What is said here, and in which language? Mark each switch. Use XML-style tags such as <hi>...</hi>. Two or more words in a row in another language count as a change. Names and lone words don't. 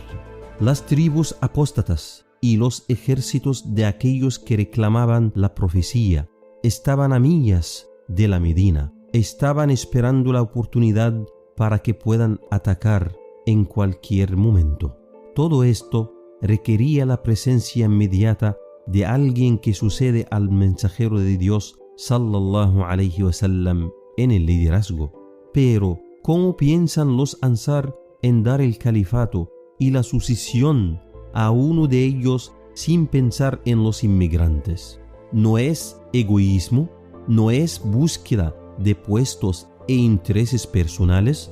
<es>Las tribus apóstatas y los ejércitos de aquellos que reclamaban la profecía estaban a millas de la Medina, estaban esperando la oportunidad para que puedan atacar en cualquier momento. Todo esto requería la presencia inmediata de alguien que sucede al mensajero de Dios</es> <ar>صلى الله عليه وسلم</ar> <es>en el liderazgo. Pero, ¿cómo piensan los Ansar en dar el califato y la sucesión a uno de ellos sin pensar en los inmigrantes? ¿No es egoísmo? ¿No es búsqueda de puestos e intereses personales?</es>